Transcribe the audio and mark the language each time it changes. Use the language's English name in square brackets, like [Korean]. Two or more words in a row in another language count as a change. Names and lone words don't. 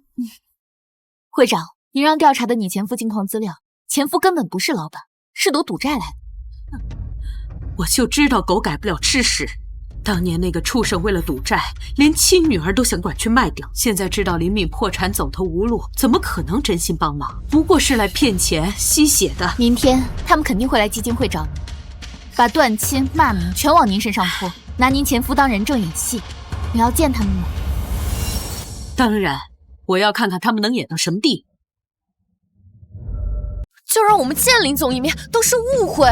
[Chinese] 會長，您讓調查的你前夫金礦資料，前夫根本不是老闆，是賭債來的。我就知道狗改不了吃屎。當年那個畜生為了賭債，連親女兒都想拐去賣掉。現在知道林敏破產走投無路，怎麼可能真心幫忙？不過是來騙錢吸血的。明天他們肯定會來基金會找你。把断亲骂名全往您身上拖，拿您前夫当人证演戏。你要见他们吗？当然，我要看看他们能演到什么地步。就让我们见林总一面，都是误会。